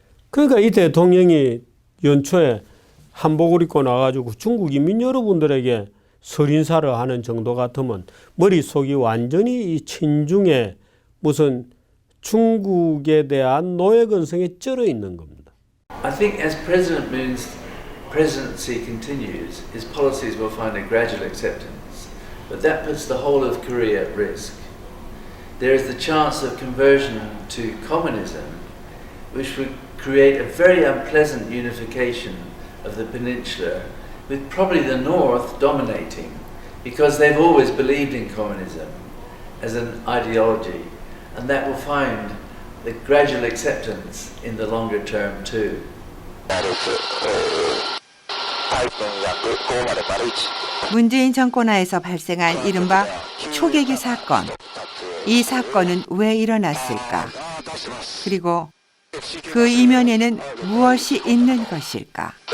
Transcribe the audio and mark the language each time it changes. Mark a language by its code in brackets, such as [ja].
[ko] 그러니까 이 대통령이 연초에 한복을 입고 나가지고 중국 인민 여러분들에게 설인사를 하는 정도 같으면 머릿속이 완전히 이 친중의 무슨 중국에 대한 노예근성에 쩔어 있는 겁니다. [en] I think as President Moon's presidency continues, his policies will find a gradual acceptance. But that puts the whole of Korea at risk. There is the chance of conversion to communism, which would create a very unpleasant unification of the peninsula, with probably the North dominating, because they've always believed in communism as an ideology, and that will find the gradual acceptance in the longer term too. [ko] 문재인 정권하에서 발생한 이른바 초계기 사건. 이 사건은 왜 일어났을까? 그리고 그 이면에는 무엇이 있는 것일까?